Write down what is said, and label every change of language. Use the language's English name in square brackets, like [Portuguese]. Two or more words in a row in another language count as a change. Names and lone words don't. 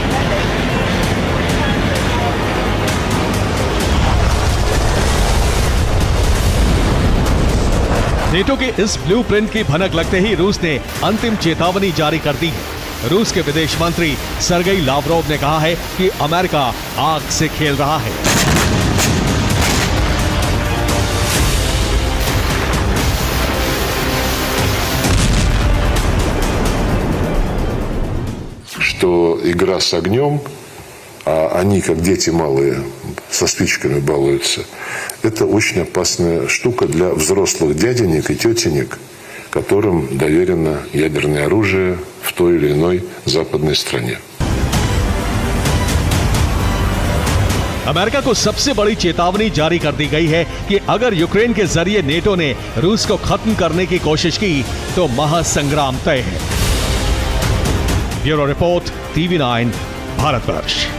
[Hindi] नेटो के इस ब्लूप्रिंट की भनक लगते ही रूस ने अंतिम चेतावनी जारी कर दी है। रूस के विदेश मंत्री सर्गेई लावरोव ने कहा है कि अमेरिका आग से खेल रहा है। [Russian] Что игра с огнем, а они, как дети малые, со спичками балуются, это очень опасная штука для взрослых дяденек и тетенек, которым доверено ядерное оружие в той или иной западной стране. [Hindi] अमेरिका को सबसे बड़ी चेतावनी जारी कर दी गई है कि अगर यूक्रेन के जरिए नेटो ने रूस को खत्म करने की कोशिश की तो महासंग्राम तय है। [English] bureau report, [Hindi] TV9 भारतवर्ष।